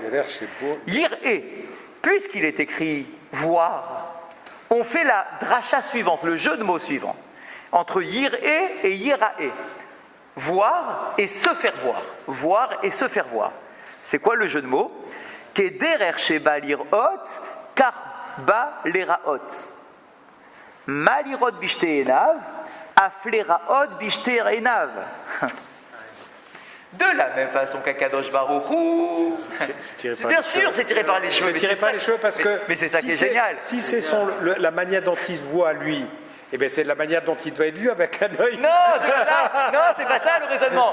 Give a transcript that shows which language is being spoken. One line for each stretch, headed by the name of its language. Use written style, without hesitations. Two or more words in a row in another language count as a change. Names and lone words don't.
French: Yir'e, puisqu'il est écrit voir, on fait la dracha suivante, le jeu de mots suivant, entre yir'e et yirae. Voir et se faire voir. Voir et se faire voir. C'est quoi le jeu de mots?
Hebrew: כדרך שבא לראות, כך בא ליראות. מה לראות בשתי עיניו, אף ליראות בשתי עיניו.
French: De la même façon qu'
Hebrew: הקדוש ברוך הוא.
French: Bien sûr, c'est tiré par les cheveux. C'est tiré par les cheveux parce que. Mais c'est ça qui est génial. Si c'est la manière dont il se voit lui, eh bien c'est la manière dont il doit être vu avec un œil. Non, c'est pas ça. Non, c'est pas ça le raisonnement.